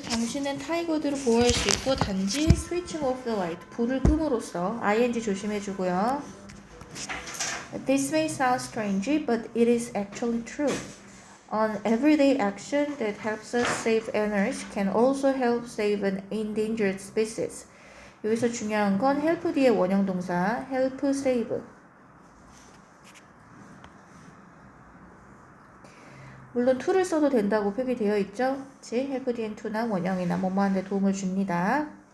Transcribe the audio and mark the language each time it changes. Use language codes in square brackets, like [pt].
[ko] 당신은 타이거들을 보호할 수 있고 단지 [en] switching off the light. [ko] 불을 끔으로써 ing 조심해주고요. [en] This may sound strange, but it is actually true. An everyday action that helps us save energy can also help save an endangered species. [ko] 여기서 중요한 건 help 뒤에 원형 동사 [en] help save. [ko] 물론 to를 써도 된다고 표기되어 있죠. 그치? help 뒤엔 to나 원형이나 뭐뭐하는데 도움을 줍니다.